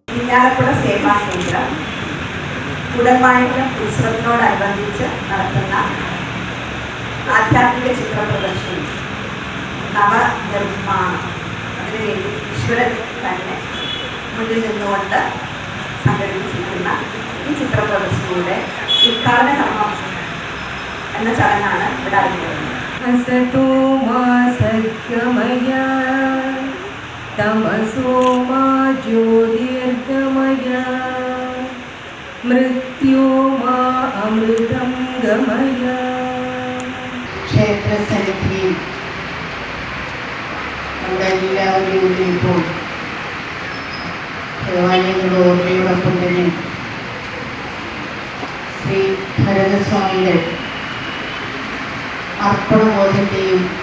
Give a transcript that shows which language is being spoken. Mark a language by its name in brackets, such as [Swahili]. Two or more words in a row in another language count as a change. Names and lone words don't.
[Malayalam] ഇരിങ്ങാലക്കുട സേവാ കേന്ദ്രം കുടമാണിക്യം ഉത്സവത്തിനോടനുബന്ധിച്ച് നടത്തുന്ന ആധ്യാത്മിക ചിത്ര പ്രദർശനം നവനിർമ്മാണം, അതിനുവേണ്ടി ഈശ്വരൻ തന്നെ മുന്നിൽ നിന്നുകൊണ്ട് സംഘടിപ്പിച്ചിരിക്കുന്ന ഈ ചിത്ര പ്രദർശനയുടെ ഉദ്ഘാടന കർമ്മം എന്ന ചടങ്ങാണ് ഇവിടെ അറിഞ്ഞിരുന്നത്. [Sanskrit] असतो मा सत्यमय तमसो मा ज्योतिर्गमय मृत्यो मा अमृतं गमय. [Malayalam] ക്ഷേത്രസന്നിധിയിൽ നമ്മളെല്ലാവരും ഇപ്പോൾ ദേവാലയങ്ങളുടെ ഓർമ്മയോടൊപ്പം തന്നെ ശ്രീ ഭരതസ്വാമിയുടെ അർപ്പണബോധത്തെയും